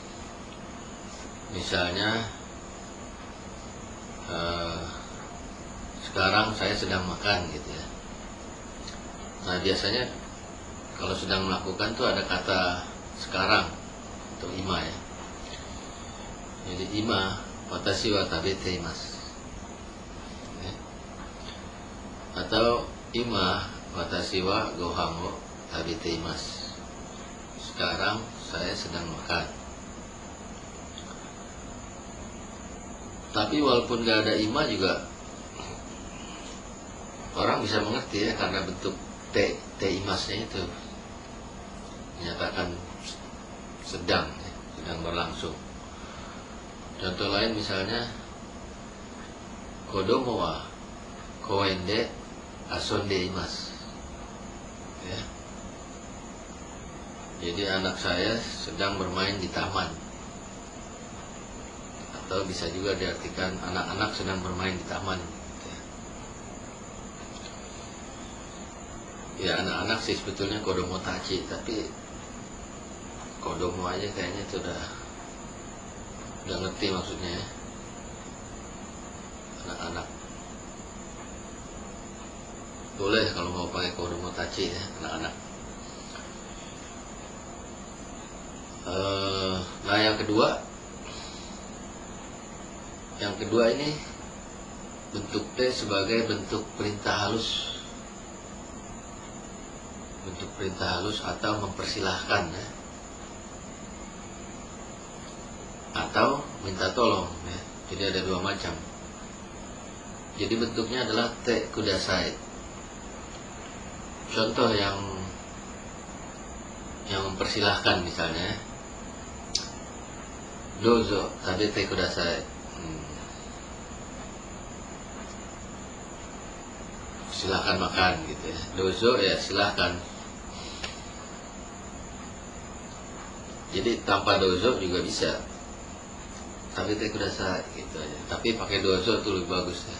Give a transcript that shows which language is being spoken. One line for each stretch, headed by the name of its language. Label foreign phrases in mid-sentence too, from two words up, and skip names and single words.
Indonesian: Misalnya sekarang saya sedang makan gitu ya. Nah biasanya kalau sedang melakukan tuh ada kata sekarang atau ima ya.
Japanese: Jadi 今私は食べています ya. Atau 今私はご飯を食べています.
Indonesian: Sekarang saya sedang makan. Tapi walaupun gak ada ima juga orang bisa mengerti ya, karena bentuk T imasnya itu menyatakan sedang ya, sedang berlangsung. Contoh lain misalnya
Japanese: 子供は公園で遊んでいます ya.
Indonesian: Jadi anak saya sedang bermain di taman. Atau bisa juga diartikan anak-anak sedang bermain di taman ya, anak-anak sih sebetulnya
Japanese: 子供たち,
Indonesian: tapi kodomo aja kayaknya itu udah ngerti maksudnya ya. Anak-anak boleh kalau mau pakai
Japanese: 子供たち
Indonesian: ya, anak-anak. Nah yang kedua ini bentuk T sebagai bentuk perintah halus. Bentuk perintah halus atau mempersilahkan ya. Atau minta tolong ya. Jadi ada dua macam. Jadi bentuknya adalah T kudasai. Contoh yang mempersilahkan misalnya
Japanese: どうぞ食べてください.
Indonesian: Silahkan makan gitu ya. Dozo ya silahkan. Jadi tanpa dozo juga bisa. Tapi
Japanese: てください
Indonesian: gitu aja. Tapi pakai dozo tuh lebih bagus ya.